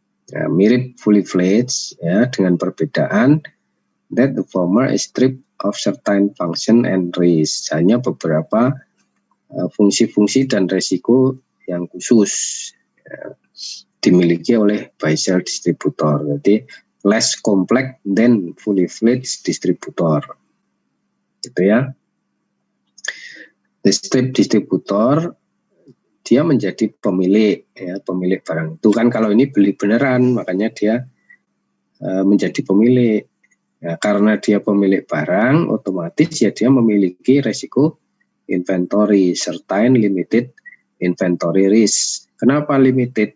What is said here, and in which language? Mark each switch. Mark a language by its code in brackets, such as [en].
[id] Ya, mirip [en] fully fledged ya, dengan perbedaan that the former is stripped of certain function and risk. [id] Hanya beberapa fungsi-fungsi dan resiko yang khusus ya, dimiliki oleh buy sell distributor. [en] Jadi less complex than fully fledged distributor. [id] Gitu ya. The strip distributor dia menjadi pemilik ya, pemilik barang itu kan. Kalau ini beli beneran, makanya dia menjadi pemilik. Ya, karena dia pemilik barang, otomatis ya dia memiliki resiko inventory, [en] certain limited inventory risk. [id] Kenapa limited?